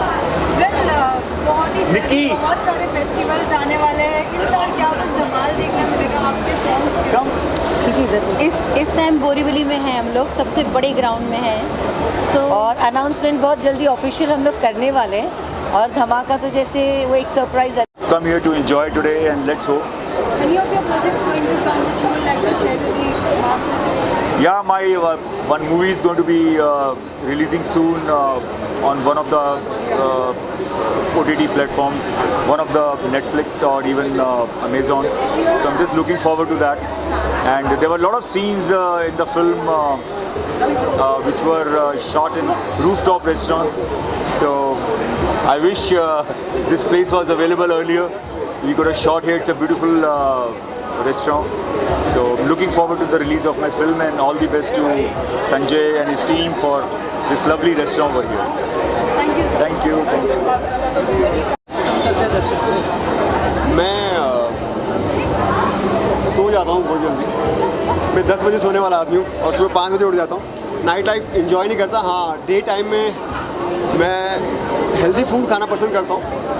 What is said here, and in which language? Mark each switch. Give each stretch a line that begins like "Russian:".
Hindi: बहुत ही जल्दी बहुत सारे फेस्टिवल्स आने वाले हैं। इस साल क्या कुछ धमाल देखने मिलेगा आपके सॉन्ग्स के? इस टाइम बोरीवली में हैं हम लोग, सबसे बड़े ग्राउंड में हैं। और अनाउंसमेंट बहुत जल्दी ऑफिशियल हम लोग करने वाले हैं, और धमाका तो जैसे वो एक सरप्राइज है।
English: Come here to enjoy today and let's hope. Any of your projects going to come which you would like to share to the masses? Yeah, my one movie is going to be releasing soon on one of the OTT platforms, one of the Netflix or even Amazon. So I'm just looking forward to that. And there were a lot of scenes in the film which were shot in rooftop restaurants. So I wish this place was available earlier. We could have shot here. It's a beautiful restaurant. So I'm looking forward to the release of my film, and all the best to Sanjay and his team for this lovely restaurant over here. Thank you, sir. Thank you.
Hindi: मैं सो जाता हूँ बहुत जल्दी। मैं 10 बजे सोने वाला आदमी हूँ और सुबह 5 बजे उठ जाता हूँ। नाइट लाइफ एंजॉय नहीं करता। हाँ, डे टाइम में मैं हेल्दी फूड खाना पसंद करता हूँ।